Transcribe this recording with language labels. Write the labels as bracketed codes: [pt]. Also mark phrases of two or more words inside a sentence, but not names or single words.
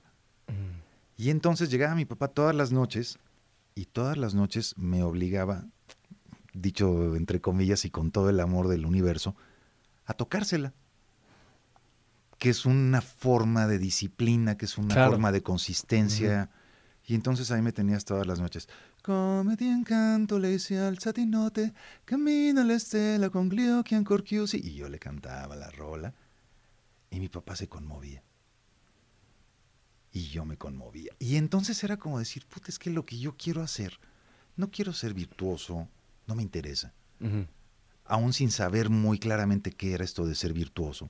[es] Y entonces llegaba mi papá todas las noches y todas las noches me obligaba, dicho entre comillas y con todo el amor del universo, a tocársela. Que es una forma de disciplina, que es una forma de consistencia. Y entonces ahí me tenías todas las noches. [it] Come ti incanto, lei si alza di notte, cammina la stella con gli occhi ancor chiusi. [es] Y yo le cantaba la rola y mi papá se conmovía. Y yo me conmovía. Y entonces era como decir, puta, es que lo que yo quiero hacer, no quiero ser virtuoso, no me interesa. Aún sin saber muy claramente qué era esto de ser virtuoso.